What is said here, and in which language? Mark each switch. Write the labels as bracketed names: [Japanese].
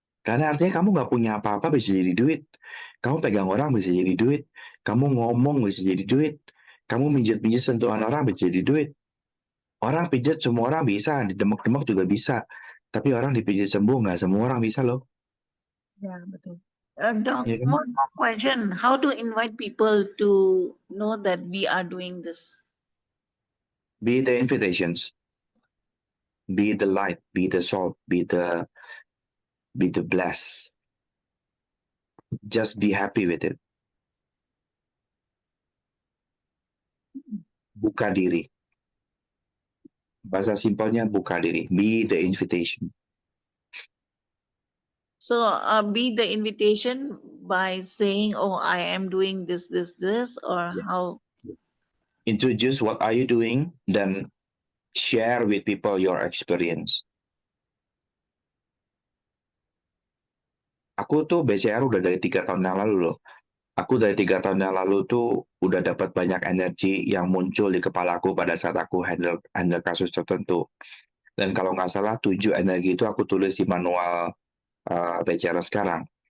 [Indonesian] Karena artinya kamu nggak punya apa-apa bisa jadi duit. Kamu pegang orang bisa jadi duit. Kamu ngomong bisa jadi duit. Kamu mijit-mijit sentuhan orang bisa jadi duit. Orang pijat semua orang bisa, didemek-demek juga bisa. Tapi orang dipijit sembuh nggak semua orang bisa loh. Ya, betul. [English] Doc, [Indonesian] Ya kan? [English] one more question. How to invite people to know that we are doing this? Be the invitations. Be the light. Be the salt. Be the bless. Just be happy with it. [Indonesian] Buka diri. Bahasa simpelnya buka diri. Be the invitation. [English] So be the invitation by saying, "Oh, I am doing this, or how?" Introduce what are you doing, then share with people your experience. [Indonesian] Aku tuh BCR udah dari 3 tahun yang lalu loh. Aku dari 3 tahun yang lalu tuh udah dapat banyak energi yang muncul di kepalaku pada saat aku handle kasus tertentu. Dan kalau nggak salah 7 energi itu aku tulis di manual BCR sekarang.